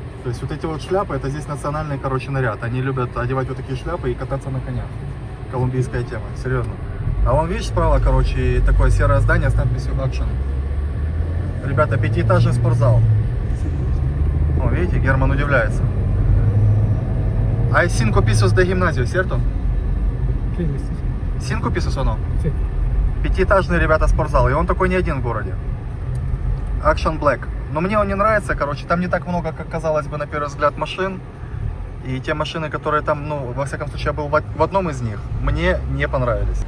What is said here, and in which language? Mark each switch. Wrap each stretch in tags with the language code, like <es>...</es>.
<ru>То есть вот эти вот шляпы, это здесь национальный, короче, наряд. Они любят одевать вот такие шляпы и кататься на конях. Колумбийская тема, серьезно. А вон, видишь, справа, короче, такое серое здание с надписью Action. Ребята, 5-этажный спортзал. О, видите, Герман удивляется.</ru> <es>Hay 5 pisos de gimnasio, ¿cierto? 5 pisos o no?</es> <ru>Пятиэтажный, ребята, спортзал. И он такой не один в городе. Action Black. Но мне он не нравится, короче. Там не так много, как казалось бы, на первый взгляд, машин. И те машины, которые там, ну, во всяком случае, я был в одном из них, мне не понравились.</ru>